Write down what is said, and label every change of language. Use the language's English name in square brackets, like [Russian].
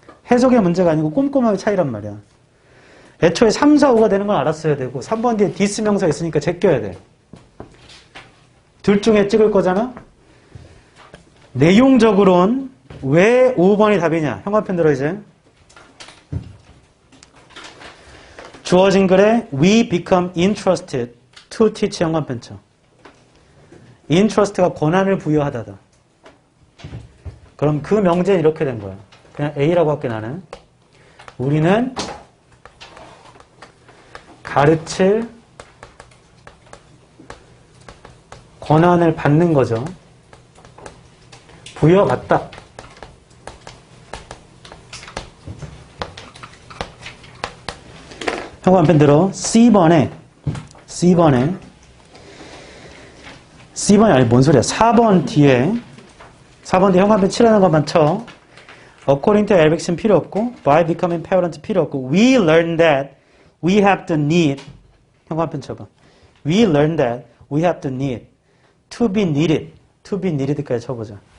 [Korean] 해석의 문제가 아니고 꼼꼼하게 차이란 말이야. 애초에 3, 4, 5가 되는 건 알았어야 되고 3번 뒤에 디스 명사 있으니까 제껴야 돼. 둘 중에 찍을 거잖아? 내용적으로는 왜 5번이 답이냐? 형광펜 들어 이제. 주어진 글에 [English] we become interested to teach [Korean] 형광펜 쳐. interest가 권한을 부여하다다. 그럼 그 명제는 이렇게 된 거야. 그냥 A라고 할게 나는. 우리는 가르칠 권한을 받는 거죠. 부여받다. 형광펜 들어. C번에 C번이 아니 뭔 소리야. 4번 뒤에 형광펜 칠하는 것만 쳐. [English] According to Erickson [Korean] 필요 없고 [English] by becoming parent 필요 없고 we learn that we have the need [Korean] 형광펜 쳐봐. [English] We learn that we have the need to be needed [Korean] 까지 쳐보자.